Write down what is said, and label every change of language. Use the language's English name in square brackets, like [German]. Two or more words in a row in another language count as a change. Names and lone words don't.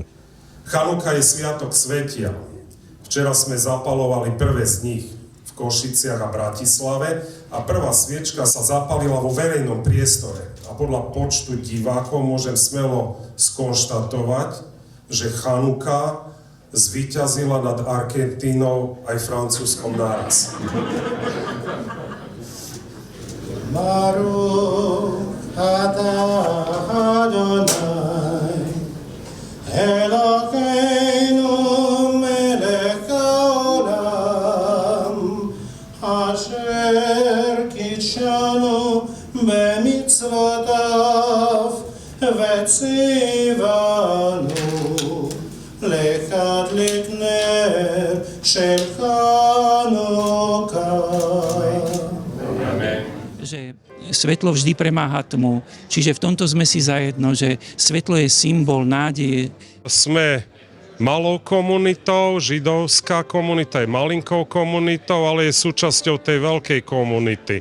[Slovak] Chanuka je sviatok svetia. Včera sme zapalovali prvé z nich v Košiciach a Bratislave a prvá sviečka sa zapalila vo verejnom priestore. A podľa počtu divákov môžem smelo skonštatovať, že Chanuka zvíťazila nad Argentínou aj Francúzskom naraz. [Hebrew] ברוך אתה אדוני אלוקינו מלך העולם אשר קדשנו במצוותיו וציוונו להדליק נר של חנוכה. [Slovak] Že svetlo vždy premáha tmu. Čiže v tomto sme si zajedno, že svetlo je symbol nádeje. Sme malou komunitou, židovská komunita je malinkou komunitou, ale je súčasťou tej veľkej komunity.